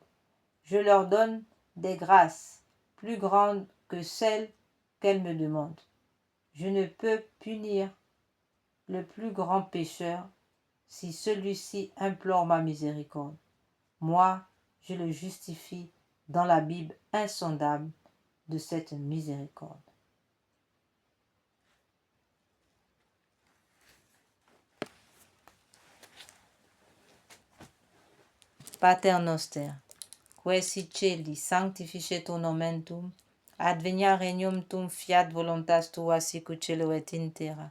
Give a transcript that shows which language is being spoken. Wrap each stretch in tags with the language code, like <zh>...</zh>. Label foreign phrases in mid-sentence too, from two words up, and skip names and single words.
<fr>Je leur donne des grâces plus grandes que celles qu'elles me demandent. Je ne peux punir le plus grand pécheur si celui-ci implore ma miséricorde. Moi, je le justifie dans la Bible insondable de cette miséricorde.</fr> <la>Pater noster, qui si celi sanctificetur nomen tuum, advenia regnum tuum, fiat voluntas tua sicut cielo et in terra.</la>